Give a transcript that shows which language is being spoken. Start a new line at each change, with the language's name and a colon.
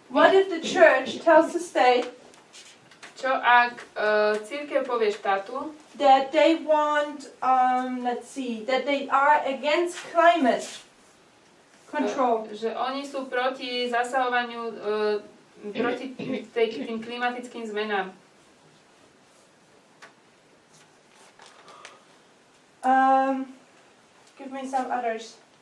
English: What if the church tells the state
Slovak: Čo ak cirkev povie štátu,
English: that they want, that they are against climate control?
Slovak: že oni sú proti zasahovaniu, proti tým klimatickým zmenám.
English: Give me some others.